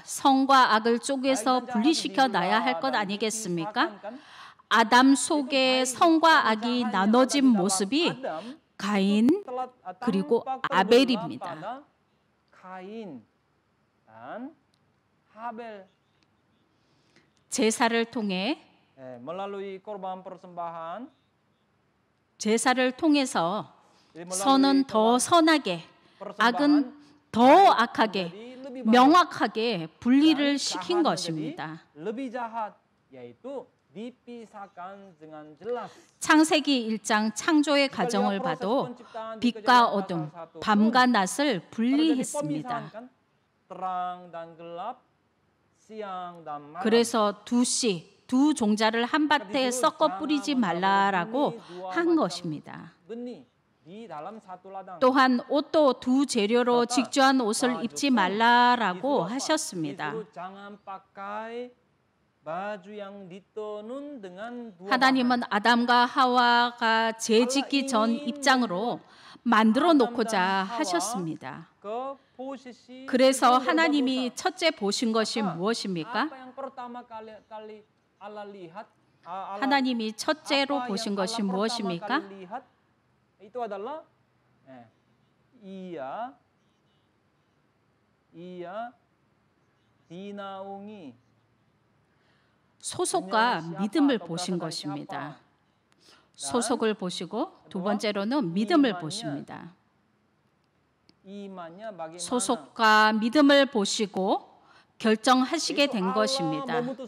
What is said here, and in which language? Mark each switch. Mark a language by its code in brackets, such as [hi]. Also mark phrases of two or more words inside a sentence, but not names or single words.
[ko] 선과 악을 쪼개서 분리시켜 놔야 할 것 아니겠습니까? 아담 속에 선과 악이 나눠진 모습이 가인 그리고 아벨입니다. [id] 가인 dan Habel. [ko] 제사를 통해 [id] melalui korban persembahan [ko] 제사를 통해서 [id] jadi [ko] 선은 더 선하게 악은 더 악하게 명확하게 분리를 시킨 것입니다. [id] lebih jahat yaitu dipisahkan dengan jelas. [ko] 창세기 1장 창조의 과정을 봐도 빛과 어둠, 밤과 낮을 분리했습니다. [id] terang dan gelap, siang dan malam. [ko] 그래서 두 종자를 한 밭에 섞어 뿌리지 말라라고 한 것입니다. 또한 옷도 두 재료로 직조한 옷을 입지 말라라고 하셨습니다. 하나님은 아담과 하와가 죄 짓기 전 입장으로 만들어 놓고자 하셨습니다. 그래서 하나님이 첫째 보신 것이 무엇입니까? 하나님이 첫째로 보신 것이 무엇입니까? [id] itu adalah ia dinaungi [ko] 소속과 믿음을 보신 것입니다. 소속을 보시고 두 번째로는 믿음을 보십니다. 소속과 믿음을 보시고 결정하시게 된 것입니다.